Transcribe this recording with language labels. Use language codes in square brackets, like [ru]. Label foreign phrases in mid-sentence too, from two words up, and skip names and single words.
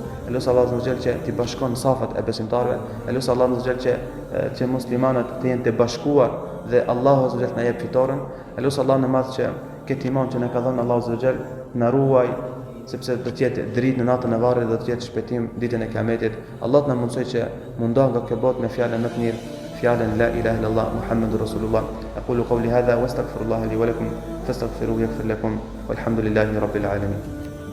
[sq] Elusi Allahun azza që të bashkon safat e besimtarëve. Elusi Allahun azza që muslimanët të jenë të bashkuar dhe Allahu azza na jep fitoren. Elusi Allahun e madh që këtë iman që na ka dhënë Allahu azza na ruaj sepse do të jetë dritë në natën e varrit dhe do të jetë shpëtim ditën e Kiametit. Allah na mundsoj që mundohen nga kjo botë me fjalën më të mirë, fjalën [ar] لا إله إلا الله محمد رسول الله. أقول قولي هذا وأستغفر الله لي ولكم فاستغفروه يغفر لكم والحمد لله رب العالمين.